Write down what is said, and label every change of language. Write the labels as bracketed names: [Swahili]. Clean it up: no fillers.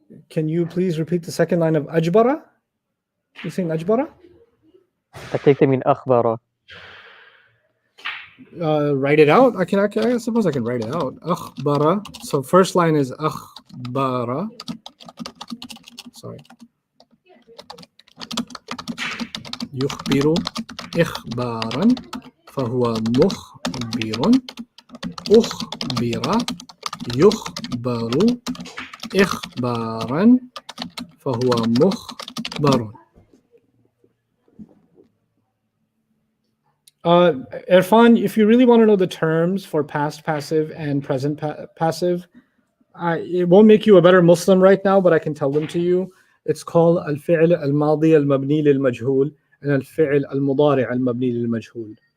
[English] Can you please repeat the second line of ajbara? You saying ajbara? I think they mean akhbara. Write it out. I suppose I can write it out. Akhbara. So first line is akhbara. Sorry. [Arabic] يخبر إخبارا فهو مخبر أخبر يخبر إخبارا فهو مخبر. [English] Irfan, if you really want to know the terms for past passive and present passive, it won't make you a better Muslim right now, but I can tell them to you. It's called al-fi'l al-madi al-mabni lil-majhul and al-fi'l al-mudari al-mabni lil-majhul.